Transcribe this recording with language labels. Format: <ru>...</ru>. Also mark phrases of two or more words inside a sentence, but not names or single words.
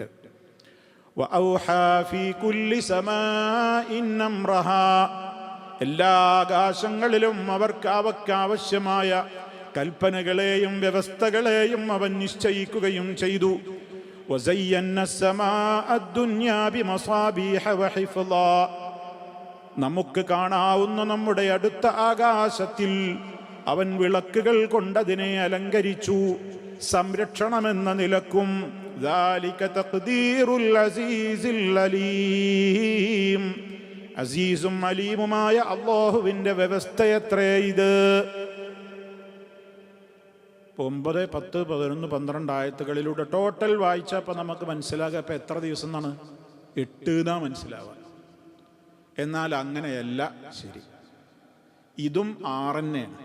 <ar>وأوحى في كل سماء أمرها,</ar> <ml>എല്ലാ ആകാശങ്ങളിലും അവക്കാവശ്യമായ കൽപ്പനകളെയും വ്യവസ്ഥകളെയും അവൻ നിശ്ചയിക്കുകയും ചെയ്തു.</ml> <ar>വസയ്യന്ന السماء الدنيا بمصابيح وحفظا,</ar> <ml>നമുക്ക് കാണാവുന്ന നമ്മുടെ അടുത്ത ആകാശത്തിൽ അവൻ വിളക്കുകൾ കൊണ്ടതിനെ അലങ്കരിച്ചു, സംരക്ഷണമെന്ന നിലക്കും.</ml> <ar>ذلك تقدير العزيز العليم,</ar> <ml>അസീസും അലീമുമായ അല്ലാഹുവിൻ്റെ വ്യവസ്ഥയത്രേ ഇത്. 9, 10, 11, 12 ആയത്തുകളിലൂടെ ടോട്ടൽ വായിച്ചപ്പോൾ നമുക്ക് മനസ്സിലാകുക ഇപ്പം എത്ര ദിവസം എന്നാണ്? 8 എന്നാ മനസ്സിലാവുക. എന്നാൽ അങ്ങനെയല്ല ശരി, ഇതും 6 തന്നെയാണ്.</ml>